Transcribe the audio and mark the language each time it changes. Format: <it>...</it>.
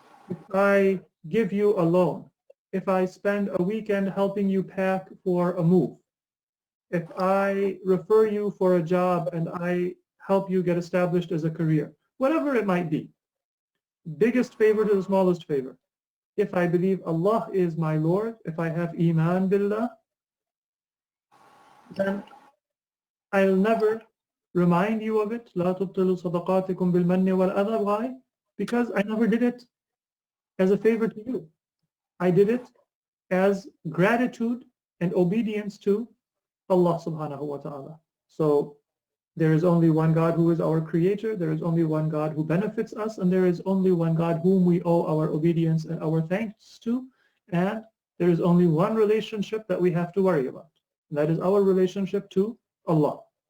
<en>If I give you a loan, if I spend a weekend helping you pack for a move, if I refer you for a job and I help you get established as a career, whatever it might be, biggest favor to the smallest favor. If I believe Allah is my Lord, if I have Iman billah, then I'll never remind you of it.</en> <ar>لا تبطلوا صدقاتكم بالمن والأذى.</ar> <en>Why? Because I never did it as a favor to you. I did it as gratitude and obedience to Allah subhanahu wa ta'ala. So there is only one God who is our creator, there is only one God who benefits us, and there is only one God whom we owe our obedience and our thanks to, and there is only one relationship that we have to worry about, and that is our relationship to Allah.</en>